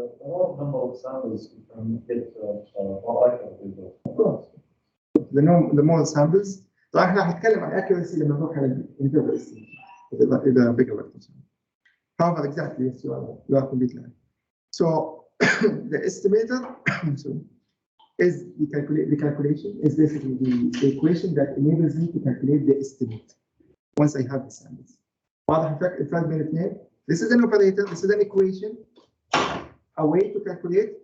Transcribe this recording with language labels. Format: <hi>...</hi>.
<en>What number of samples you can get more accurate? Of course. The more samples.</en> <ar>طبعا احنا هنتكلم عن accuracy لما نروح على الانترفال estimate. إذا بقى وقت.</ar> <en>However, exactly, yes, you are completely right. So the estimator is the calculation is basically the equation that enables me to calculate the estimate once I have the samples.</en> <ar>واضح الفرق بين الاثنين؟</ar> <en>This is an operator, this is an equation, a way to calculate.</en>